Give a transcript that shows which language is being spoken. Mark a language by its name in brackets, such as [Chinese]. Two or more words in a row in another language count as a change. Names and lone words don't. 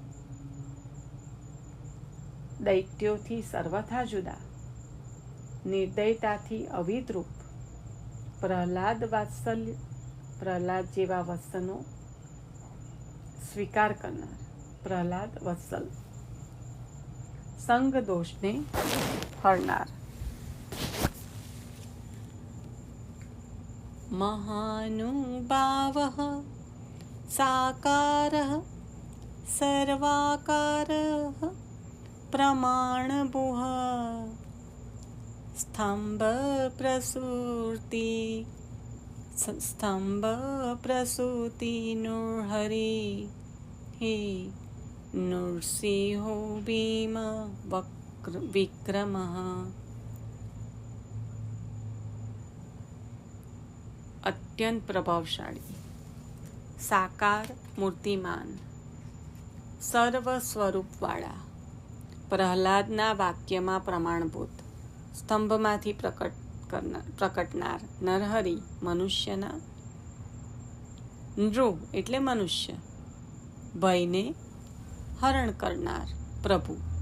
[Gujarati] દૈત્યોથી સર્વથા જુદા, નિર્દયતાથી અવિદ્રુપ, પ્રહલાદ જેવા વત્સનો સ્વીકાર કરનાર, પ્રહલાદ વત્સલ, સંગ દોષને હરનાર. [Sanskrit] महानुभावः साकारः सर्वाकारः प्रमाणभूः स्तंभ नृहरि हे नृसिंहो भीम विक्रमः। [Gujarati] અત્યંત પ્રભાવશાળી, સાકાર, મૂર્તિમાન, સર્વ સ્વરૂપવાળા, પ્રહલાદના વાક્યમાં પ્રમાણભૂત, સ્તંભમાંથી પ્રકટનાર નરહરિ મનુષ્યના, નૃ એટલે મનુષ્ય, ભયને હરણ કરનાર પ્રભુ